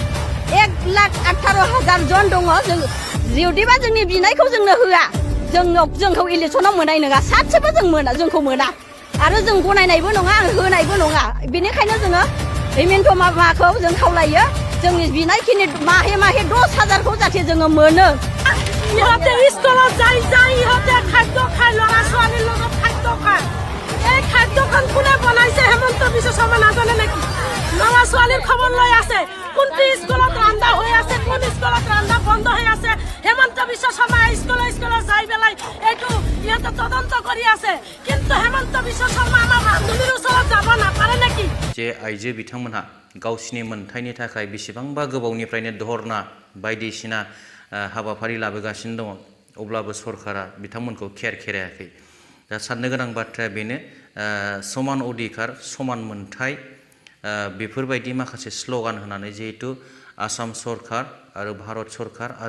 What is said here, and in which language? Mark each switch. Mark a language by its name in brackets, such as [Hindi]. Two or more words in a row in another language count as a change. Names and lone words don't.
[Bodo] 1,18,000 जन दङ जों जुदिबा जोंनि बिनायखौ जोंनो होआ जोंखौ इलेक्सनाव मोननाय नङा सासेबो जों मोना जोंखौ मोना आरो जों गनायनायबो नङा होनायबो नङा बेनिखायनो जोङो हिमन्त मामाखौ जों खावलायो जोंनि बिनायखिनि माहे 10000 खौ जाहाथे जोङो मोनो [Assamese] ইহঁতে স্কুলত যাই ইহঁতে খাদ্য খায় ল'ৰা ছোৱালীৰ লগত খাদ্য খায় এই খাদ্যখন কোনে বনাইছে হেমন্ত বিশ্ব শৰ্মা নাজানে নেকি ল'ৰা ছোৱালীৰ খবৰ লৈ আছে কোনটো স্কুলত ৰান্ধা হৈ আছে কোন স্কুলত ৰান্ধা বন্ধ হৈ আছে হেমন্ত বিশ্ব শৰ্মা স্কুলত যাই পেলাই এইটো ইহঁতে তদন্ত কৰি আছে কিন্তু হেমন্ত বিশ্ব শৰ্মা আমাৰ ৰান্ধনীৰ ওচৰত যাব নাপাৰে নেকি [Bodo] जे आइजो बिथांमोनहा गावसिनि मोनथायनि थाखाय बेसेबांबा गोबावनिफ्रायनो धरना बायदिसिना हाबाफारि लाबोगासिनो दङ अब्लाबो सरकारा बिथांमोनखौ खेरायाखै दा साननो गोनां बाथ्राया बेनो समान अधिकार समान मोनथाय बेफोरबायदि माखासे स्ल'गान होनानै जिहेतु आसाम सरकार आरो भारत सरकार आरो